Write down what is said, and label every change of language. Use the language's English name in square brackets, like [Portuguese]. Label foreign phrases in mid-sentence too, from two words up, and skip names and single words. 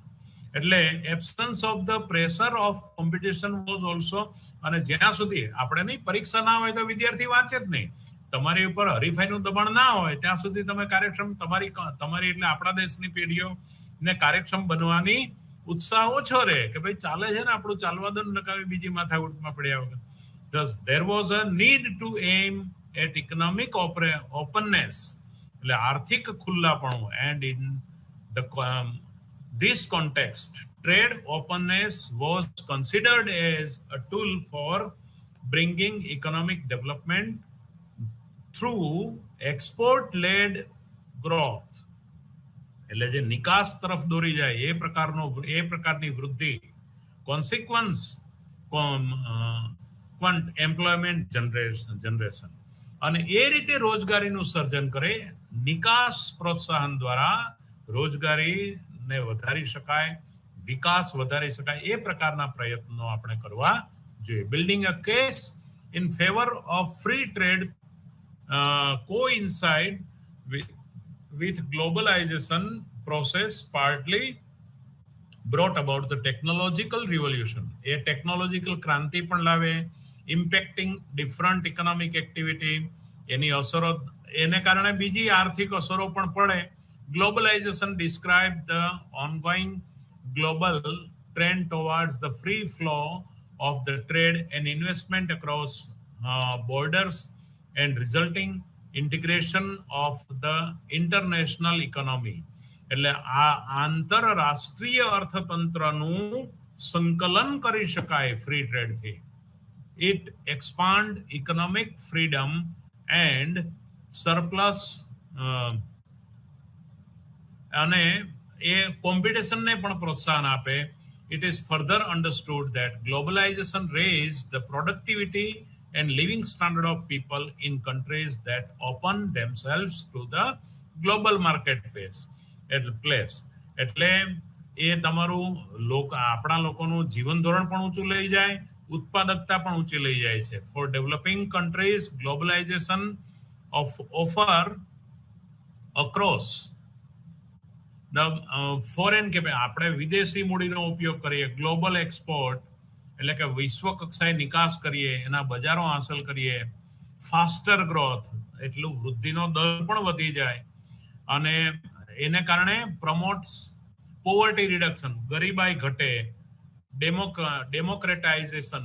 [Gujarati] એટલે [English] absence of the pressure of competition was also, [Gujarati] અને જ્યાં સુધી આપણે નહીં પરીક્ષા ના હોય તો વિદ્યાર્થી વાંચે જ નહીં, તમારી ઉપર હરીફાઈનું દબાણ ના હોય ત્યાં સુધી તમે કાર્યક્ષમ, તમારી એટલે આપણા દેશની પેઢીઓને કાર્યક્ષમ બનવાની ઉત્સાહ ઓછો રહે કે ભાઈ ચાલે છે ને આપણું, ચાલવા દો ને, નકામી બીજી માથાકૂટમાં પડ્યા વગર. [English] Thus there was a need to aim at economic openness, [Gujarati] એટલે આર્થિક ખુલ્લાપણું, [English] and in the this context trade openness was considered as a tool for bringing economic development through export led growth. [Gujarati] એટલે જે નિકાસ તરફ દોરી જાય એ પ્રકારની વૃદ્ધિ, [English] consequence employment generation, [Gujarati] અને એ રીતે રોજગારીનું સર્જન કરે. નિકાસ પ્રોત્સાહન દ્વારા રોજગારીને વધારી શકાય, વિકાસ વધારી શકાય, એ પ્રકારના પ્રયત્નો આપણે કરવા જોઈએ. [English] building a case in favor of free trade coincide with globalization process partly brought about the technological revolution. A technological [Gujarati] ક્રાંતિ પણ લાવે, [English] impacting different economic activity, [Gujarati] એની અસરો, એને કારણે બીજી આર્થિક અસરો પણ પડે. [English] Globalization described the ongoing global trend towards the free flow of the trade and investment across borders and resulting integration of the international economy. [Gujarati] એટલે આ આંતરરાષ્ટ્રીય અર્થતંત્રનું સંકલન કરી શકાય [English] free tradeથી. It expand economic freedom and surplus, [Gujarati] અને એ કોમ્પિટિશનને પણ પ્રોત્સાહન આપે. [English] It is further understood that globalization raised the productivity and living standard of people in countries that open themselves to the global marketplace. [Gujarati] એટલે એ તમારું આપણા લોકોનું જીવન ધોરણ પણ ઊંચું લઈ જાય, ઉત્પાદકતા પણ ઊંચી લઈ જાય છે. [English] For developing countries, globalization of offer across the foreign [Gujarati] આપણે વિદેશી મૂડીનો ઉપયોગ કરીએ, [English] global export [Gujarati] એટલે કે વિશ્વ કક્ષાએ નિકાસ કરીએ, એના બજારો હાંસલ કરીએ, [English] faster growth [Gujarati] એટલું વૃદ્ધિનો દર પણ વધી જાય, અને એને કારણે [English] promotes poverty reduction, [Gujarati] ગરીબાઈ ઘટે, ડેમોક્રેટાઇઝેશન.